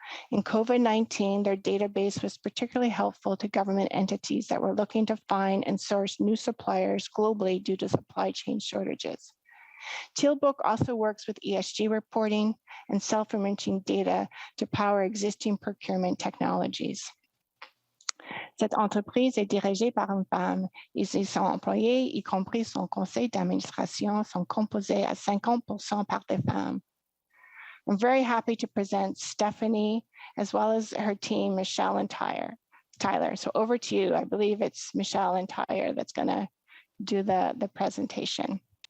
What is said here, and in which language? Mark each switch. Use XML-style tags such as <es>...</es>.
<en>In COVID-19, their database was particularly helpful to government entities that were looking to find and source new suppliers globally due to supply chain shortages. Tealbook also works with ESG reporting and self-enriching data to power existing procurement technologies.</en> <fr>Cette entreprise est dirigée par une femme et ses employés, y compris son conseil d'administration, sont composés à 50% par des femmes.</fr> <en>I'm very happy to present Stephanie, as well as her team, Michelle and Tyler. So over to you. I believe it's Michelle and Tyler that's going to do the presentation.</en>